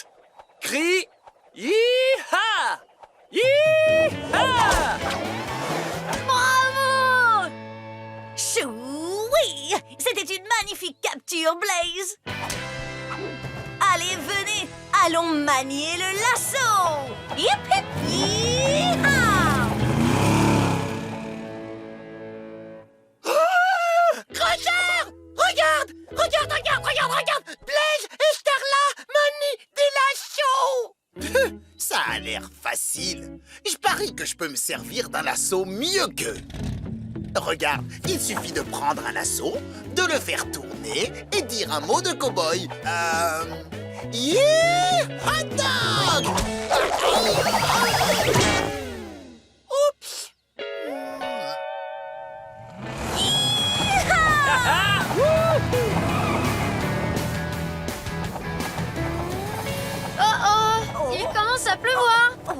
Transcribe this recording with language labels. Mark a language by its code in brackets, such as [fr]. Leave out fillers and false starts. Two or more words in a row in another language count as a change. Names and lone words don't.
[fr] Crie Yeeha! Yeeha! Bravo! Choui! C'était une magnifique capture, Blaze. Allez, venez, allons manier le lasso. Yip, yip, yeehaw! Roger! Regarde! Blaze et Starla manient des lasso! Ça a l'air facile. Je parie que je peux me servir d'un lasso mieux qu'eux. Regarde, il suffit de prendre un lasso, de le faire tourner et dire un mot de cow-boy. [en] Yeah! Hot dog! [fr] Oups! Oh, il commence à pleuvoir.